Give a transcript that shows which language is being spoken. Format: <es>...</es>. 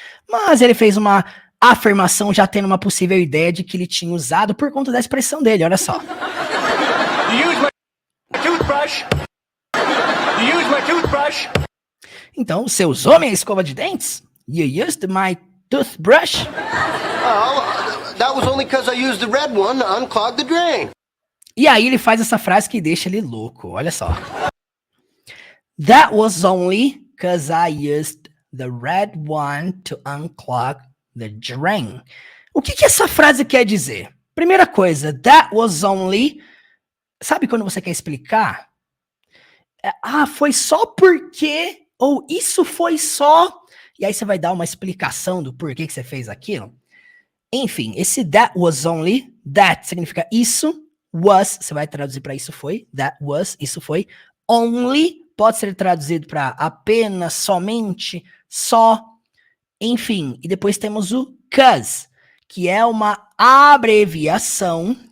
<pt>Mas ele fez uma afirmação já tendo uma possível ideia de que ele tinha usado por conta da expressão dele, olha só.</pt> <en>You use my toothbrush. You use my toothbrush.</en> <pt>Então, você usou minha escova de dentes?</pt> <en>You used my toothbrush? Oh, that was only because I used the red one to unclog the drain.</en> <pt>E aí ele faz essa frase que deixa ele louco, olha só.</pt> <en>That was only because I used the red one to unclog the drain.</en> <pt>O que essa frase quer dizer?</pt> <en>Primeira coisa, that was only...</en> <pt>Sabe quando você quer explicar? Foi só porque... Ou isso foi só... E aí você vai dar uma explicação do porquê que você fez aquilo. Enfim, esse</pt> <en>that was only,</en> <pt>that significa isso, was, você vai traduzir para isso foi,</pt> <en>that was,</en> <pt>isso foi, only, pode ser traduzido para apenas, somente, só, enfim. E depois temos o cause, que é uma abreviação</pt>